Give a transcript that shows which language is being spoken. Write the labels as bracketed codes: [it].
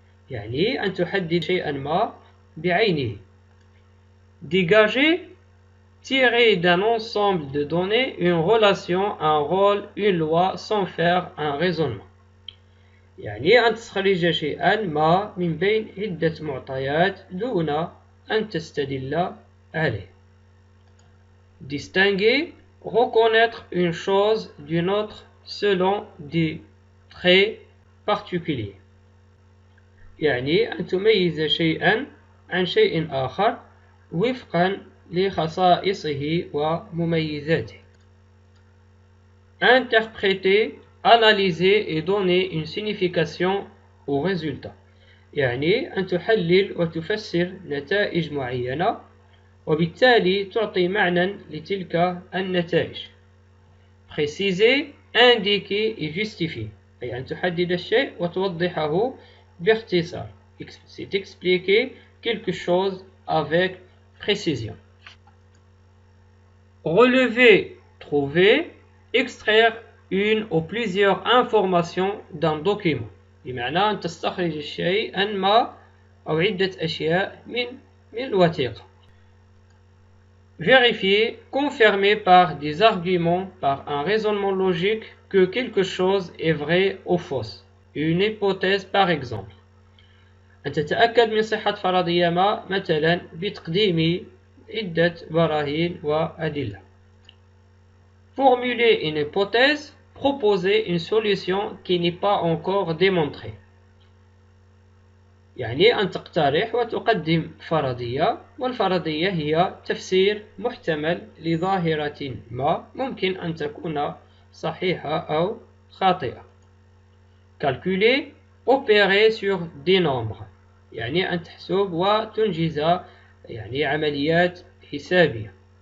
[ar] يعني أن تحدد شيئا ما بعينه. [fr] Dégager, tirer d'un ensemble de données une relation, un rôle, une loi sans faire un raisonnement. [ar] يعني أن تستخرج شيئا ما من بين عدة معطيات دون أن تستدل عليه. [fr] Distinguer, reconnaître une chose d'une autre selon des traits particuliers. [ar] يعني أن تميز شيئا عن شيء آخر وفقا لخصائصه ومميزاته. [fr] Interpréter, analyser et donner une signification au résultat. [ar] يعني أن تحلل وتفسر نتائج معينة وبالتالي تعطي معنى لتلك النتائج. [fr] Préciser, indiquer et justifier. [ar] أي أن تحدد الشيء وتوضحه باختصار. [fr] C'est expliquer quelque chose avec précision. Relever, trouver, extraire une ou plusieurs informations d'un document. [ar] بمعنى أن تستخرج شيئا ما أو عدة أشياء من الوثيقة. [fr] Vérifier, confirmer par des arguments, par un raisonnement logique que quelque chose est vrai ou fausse. Une hypothèse par exemple. [ar] أن تتأكد من صحة فرضية ما مثلا بتقديم عدة براهين وأدلة. [fr] Formuler une hypothèse, proposer une solution qui n'est pas encore démontrée. [ar] يعني أن تقترح وتقدم فرضية، والفرضية هي تفسير محتمل لظاهرة ما ممكن أن تكون صحيحة أو خاطئة. [fr] Calculer, opérer sur des nombres، [ar] يعني أن تحسب وتنجز يعني عمليات حسابية.